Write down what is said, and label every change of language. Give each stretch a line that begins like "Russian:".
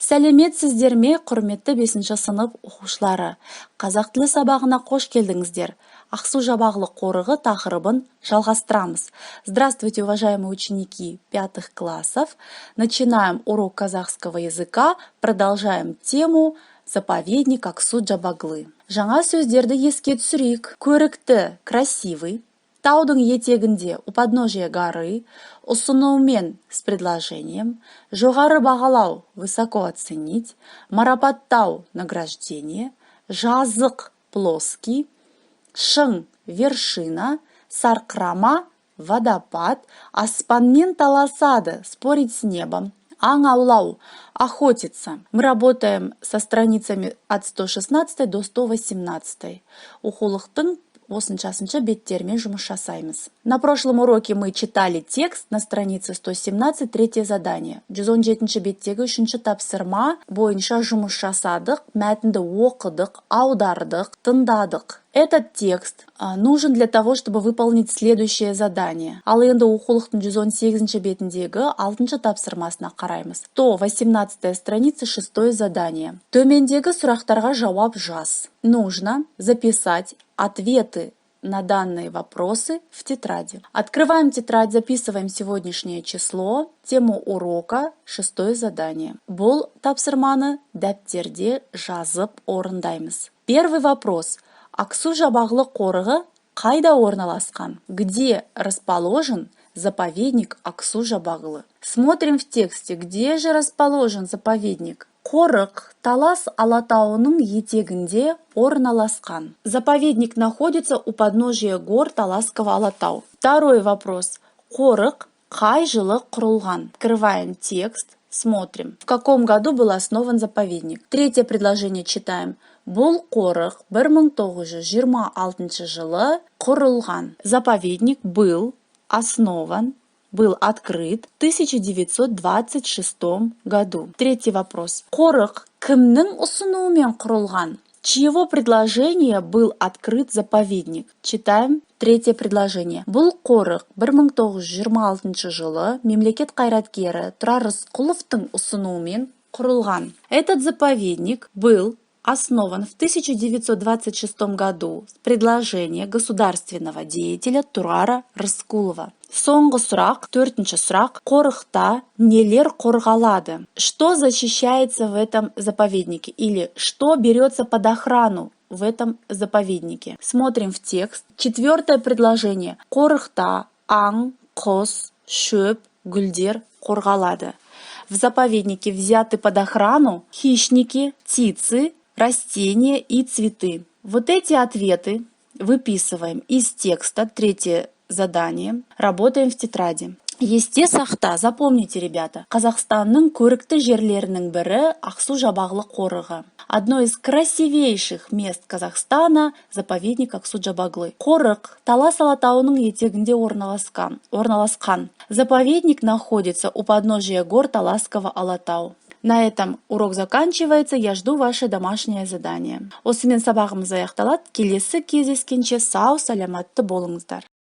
Kazakh: Сәлеметсіздер ме, құрметті 5-ші сынып оқушылары. Қазақ тілі сабағына қош келдіңіздер. Ақсу-Жабағылы қорығы тақырыбын жалғастырамыз.
Russian: Здравствуйте, уважаемые ученики 5 классов. Начинаем урок казахского языка. Продолжаем тему «Заповедник Ақсу-Жабағылы».
Kazakh: Жаңа сөздерді еске түсірейік.
Russian: Көрікті, красивый. Таудың етегінде у подножия горы, ұсынумен с предложением, жоғары бағалау высоко оценить, марапаттау награждение, жазық плоский, шың вершина, сарқырама водопад, аспанмен таласады спорить с небом, аң аулау охотиться. Мы работаем со страницами от 116 до 118.
Kazakh: Оқулықтың 80-ші беттермен жұмыс жасаймыз.
Russian: На прошлом уроке мы читали текст на странице 117, третье задание.
Kazakh: 117-ші беттегі 3-ші тапсырма бойынша жұмыс жасадық, мәтінді оқыдық, аудардық, тыңдадық.
Russian: Этот текст нужен для того, чтобы выполнить следующее задание.
Kazakh: Ал енді оқулықтың 118-ші бетіндегі 6-ші тапсырмасына қараймыз.
Russian: 118-я страница, 6-е задание.
Kazakh: Төмендегі сұрақтарға жауап жаз.
Russian: Нужно записать ответы на данные вопросы в тетради. Открываем тетрадь, записываем сегодняшнее число, тему урока, 6-е задание.
Kazakh: Бұл тапсырманы дәптерде жазып орындаймыз.
Russian: Первый вопрос.
Kazakh: Ақсу-Жабағылы қорығы қайда орналасқан?
Russian: Где расположен заповедник Ақсу-Жабағылы? Смотрим в тексте, где же расположен заповедник.
Kazakh: Қорық Талас алатауының етегінде орналасқан.
Russian: Заповедник находится у подножия гор Таласского Алатау. Второй вопрос.
Kazakh: Қорық қай жылы құрылған?
Russian: Открываем текст, смотрим. В каком году был основан заповедник? Третье предложение читаем.
Kazakh: Бұл қорық 1926 жылы құрылған.
Russian: Заповедник был основан, был открыт в 1926 году. Третий вопрос.
Kazakh: Қорық кімнің ұсынуымен құрылған?
Russian: Чьего предложения был открыт заповедник? Читаем третье предложение.
Kazakh: Бұл қорық 1926 жылы мемлекет қайраткері Тұрар Рысқұловтың ұсынуымен құрылған.
Russian: Этот заповедник был основан в 1926 году с предложения государственного деятеля Тұрара Рысқұлова.
Kazakh: Соңғы сұрақ, 4-ші сұрақ. Қорықта нелер қорғалады?
Russian: Что защищается в этом заповеднике? Или что берется под охрану в этом заповеднике? Смотрим в текст. 4-е предложение.
Kazakh: Қорықта аң, құс, шөп, гүлдер қорғалады.
Russian: В заповеднике взяты под охрану хищники, птицы, растения и цветы. Вот эти ответы выписываем из текста, 3-е задание. Работаем в тетради.
Kazakh: Есте сақта,
Russian: запомните, ребята,
Kazakh: Қазақстанның көрікті жерлерінің бірі Ақсу-Жабағылы қорығы.
Russian: Одно из красивейших мест Казахстана – заповедник Ақсу-Жабағылы.
Kazakh: Қорық Талас алатауының етегінде орналасқан.
Russian: Заповедник находится у подножия гор Таласского Алатау. На этом урок заканчивается. Я жду ваше домашнее задание.
Kazakh: Осымен сабағымыз аяқталады. Келесі кездескенше сау, саламатты болыңыздар.